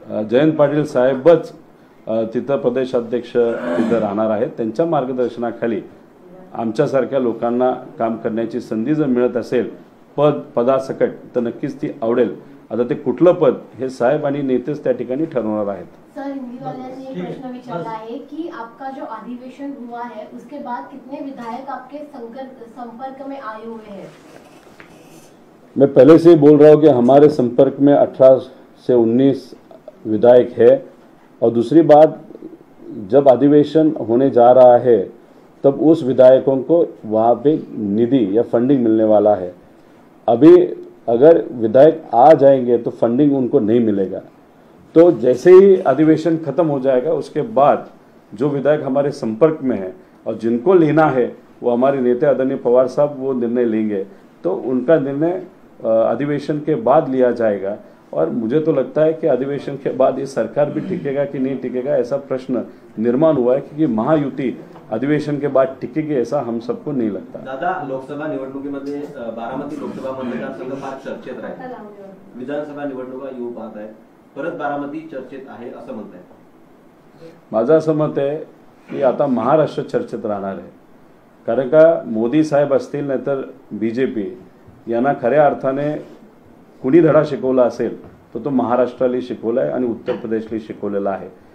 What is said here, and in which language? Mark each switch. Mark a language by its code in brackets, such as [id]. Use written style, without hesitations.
[mr] जयंत पाटील साहेबच तिथं प्रदेशाध्यक्ष तिथं राहणार आहेत. त्यांच्या मार्गदर्शनाखाली आमच्यासारख्या लोकांना काम करण्याची संधी जर मिळत असेल पदासकट तर नक्कीच ती आवडेल. आता ते कुठलं पद हे साहेब आणि नेतेच त्या ठिकाणी ठरवणार आहेत. [hi] सर, हिंदी वाले ने प्रश्न विचारा है कि आपका जो अधिवेशन हुआ है उसके बाद कितने विधायक आपके संपर्क में आए हुए हैं? मैं पहले से ही बोल रहा हूँ कि हमारे संपर्क में 18 से 19 विधायक है. और दूसरी बात, जब अधिवेशन होने जा रहा है तब उस विधायकों को वहाँ पे निधि या फंडिंग मिलने वाला है. अभी अगर विधायक आ जाएंगे तो फंडिंग उनको नहीं मिलेगा. तो जैसे ही अधिवेशन खत्म हो जाएगा उसके बाद जो विधायक हमारे संपर्क में है और जिनको लेना है वो हमारे नेता आदरणीय पवार साहब वो निर्णय लेंगे. तो उनका निर्णय अधिवेशन के बाद लिया जाएगा. और मुझे तो लगता है कि अधिवेशन के बाद ये सरकार भी टिकेगा कि नहीं टिकेगा ऐसा प्रश्न निर्माण हुआ है, क्योंकि महायुति अधिवेशन के बाद टिकेगी ऐसा हम सबको नहीं लगता. [mr] दादा, लोकसभा निवडणुकीमध्ये बारामती लोकसभा मतदारसंघ फार चर्चेत राहील. विधानसभा निवडणुका येऊ पाहत आहेत, परत बारामती चर्चेत आहे असं म्हणताय. माझं असं मत आहे की आता महाराष्ट्र चर्चेत राहणार आहे. कारण का मोदी साहेब असतील नाही तर BJP यांना खऱ्या अर्थाने कुणी धडा शिकवला असेल तर तो महाराष्ट्राला शिकवला आहे आणि उत्तर प्रदेशला शिकवलेला आहे.